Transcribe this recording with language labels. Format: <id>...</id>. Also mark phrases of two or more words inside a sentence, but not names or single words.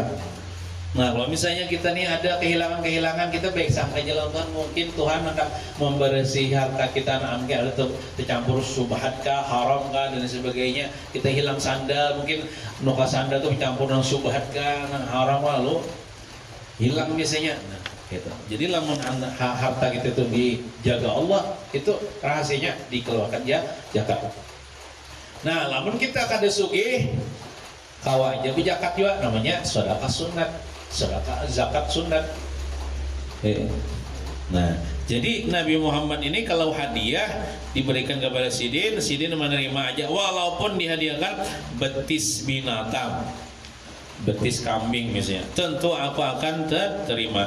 <id>Nah, kalau misalnya kita nih ada kehilangan, kita baik sangka jalan Tuhan, mungkin Tuhan akan membersih harta kita, ada tercampur subhat kah, haram kah, dan sebagainya. Kita hilang sandal, mungkin nuka sandal tuh bercampur dengan subhat kah, dengan haram, lalu hilang misalnya. Nah, gitu. Jadi lamun harta kita itu dijaga Allah, itu rahasianya dikeluarkan zakat. Nah, lamun kita kada sugih, kawa aja zakat juga, namanya sedekah sunat. Sedekah zakat sunat. Nah, jadi Nabi Muhammad ini kalau hadiah diberikan kepada Sidin menerima aja, walaupun dihadiahkan betis binatang, betis kambing misalnya, tentu aku akan terima.</id>